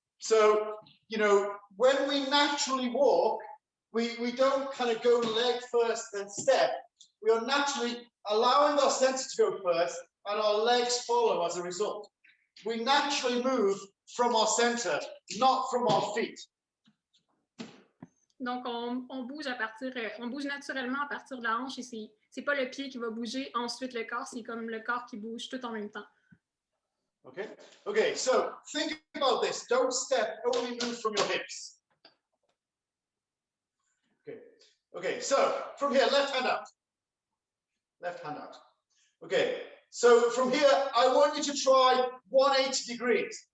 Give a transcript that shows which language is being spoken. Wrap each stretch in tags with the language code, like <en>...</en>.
<en>So, you know, when we naturally walk, we don't kind of go leg first then step. We are naturally allowing our center to go first and our legs follow as a result. We naturally move from our center, not from our feet.</en> <fr>Donc, on bouge on bouge naturellement à partir de la hanche et c'est pas le pied qui va bouger, ensuite le corps, c'est comme le corps qui bouge tout en même temps.</fr> <en>Okay, so think about this. Don't step, only move from your hips. Okay, so from here, left hand out. Left hand out. Okay, so from here, I want you to try 180 degrees.</en>